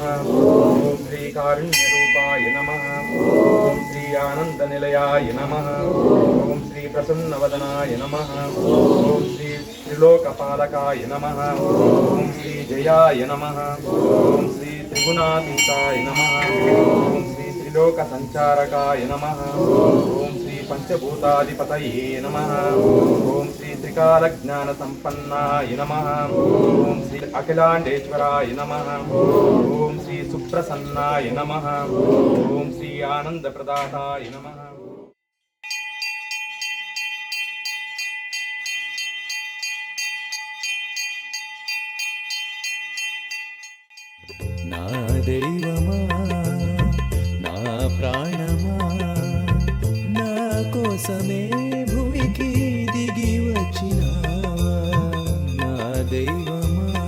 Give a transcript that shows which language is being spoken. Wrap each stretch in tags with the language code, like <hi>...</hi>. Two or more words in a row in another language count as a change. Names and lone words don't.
<sa>ओम श्री कारुण्यरूपाय नमः। ओम श्री आनन्दनिलयाय नमः। ओम श्री प्रसन्नवदनाय नमः। ओम श्री त्रिलोकपालकाय नमः। ओम श्री जयाय नमः। ओम श्री त्रिगुणातीताय नमः। ओम श्री त्रिलोकसञ्चारकाय नमः। ओम श्री పంచభూతాధిపతయే నమః ఓం శ్రీ త్రికాలజ్ఞాన సంపన్నాయ నమః ఓం శ్రీ అఖిలాండేశ్వరాయ నమః ఓం శ్రీ సుప్రసన్నాయ నమః ఓం శ్రీ ఆనందప్రదాతాయ నమః.</sa> <te>నా దైవమా నా ప్రాణమా నా కోసమే భూమికి దిగి వచ్చినావా నా దైవమా</te>